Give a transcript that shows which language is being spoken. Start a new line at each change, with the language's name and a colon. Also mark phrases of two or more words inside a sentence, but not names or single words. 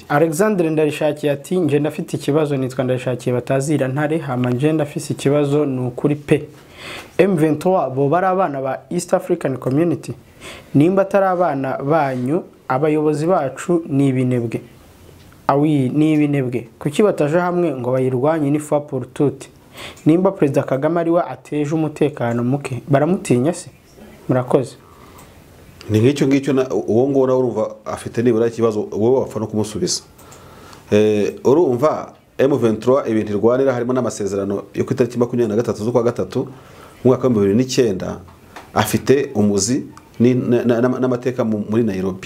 Rundi: Alexandre ndarishakiye ati nje ndafite ikibazo nitwa ndarishakiye batazira ntare hama nje ndafise ikibazo n'ukuri pe M23 bo bari abana ba East African Community nimba atari abana banyu abayobozi bacu ni ibinebwe awi ni ibinebwe kuki bataje hamwe ngo bayirwanye ni
French: fois pour toutes
Rundi: nimba President Kagame ari we ateje umutekano muke baramutinya se murakoze
Kinyarwanda: ni nk'icyo ngicyo uwo ngora urumva afite nibura ikibazo wowe wapfa no kumusubiza urumva M23 ibintu irwanira harimo n'amasezerano yo ku itariki 23 z'ukwa gatatu mu mwaka wa 2009 afite umuzi n'amateka muri Nairobi.